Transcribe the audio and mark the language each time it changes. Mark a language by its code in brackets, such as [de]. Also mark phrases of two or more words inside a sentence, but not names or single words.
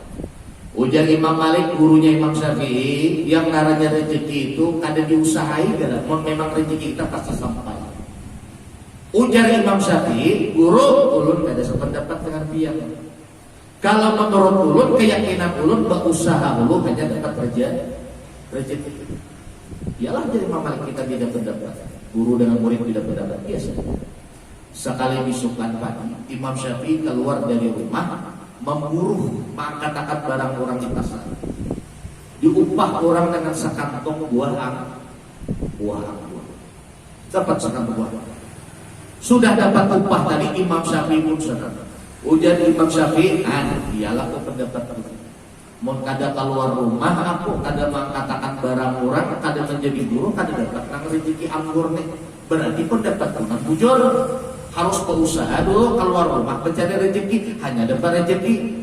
[bjn] Ujar Imam Malik, gurunya Imam Syafi'i, yang naranya rezeki itu kada diusahai, memang rezeki kita pasti sampai. Ujar Imam Syafi'i, guru ulun kada sependapat dengan pihak. Kalau menurut ulun, keyakinan ulun berusaha ulun hanya dapat rezeki. Ialah jadi Imam Malik kita tidak pendapat. Guru dengan murid tidak pendapat biasa. Sekali bisukan pagi, Imam Syafi'i keluar dari rumah memburu mengangkat-angkat barang orang di pasar. Diupah orang dengan sekantong buah anggur. Dapat sekantong buah. Sudah dapat upah tadi Imam Syafi'i pun sadar. Ujar Imam Syafi'i, ialah ke pendapat itu. Mau kada keluar rumah aku kada mengatakan barang orang, kada menjadi guru, kada dapat nang rezeki anggur nih. Berarti pendapat nang bujur. Harus berusaha dulu keluar rumah mencari rezeki, hanya dapat rezeki.